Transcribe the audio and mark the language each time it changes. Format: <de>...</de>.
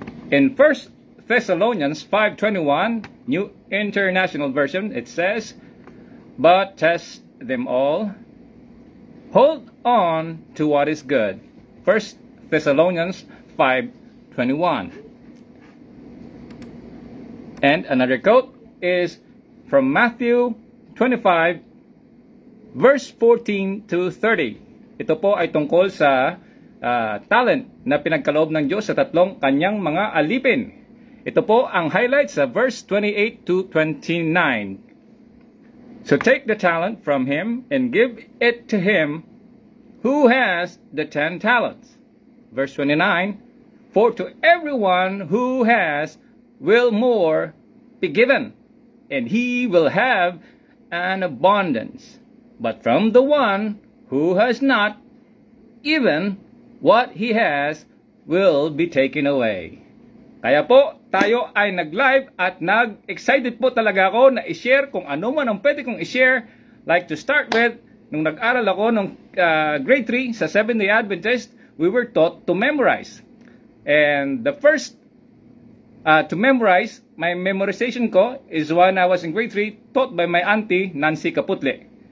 <en>In 1 Thessalonians 5:21, New International Version, it says, "But test them all, hold on to what is good." 1 Thessalonians 5:21. And another quote is from Matthew 25, verse 14 to 30.</en> <tl>Ito po ay tungkol sa talent na pinagkaloob ng Diyos sa tatlong kanyang mga alipin. Ito po ang highlights sa verse 28 to 29.</tl> <en>"So take the talent from him and give it to him who has the 10 talents. Verse 29, "For to everyone who has will more be given, and he will have an abundance. But from the one who has not, even what he has will be taken away."</en> <tl>Kaya po, tayo ay nag-live at nag-excited po talaga ako na i-share kung ano man ang pwede kong i-share.</tl> <en>Like to start with,</en> <tl>nung nag-aral ako nung grade 3</tl> <en>sa Seventh-day Adventist, we were taught to memorize. And the first to memorize, my memorization ko is when I was in grade 3, taught by my auntie, Nancy Caputle.</en>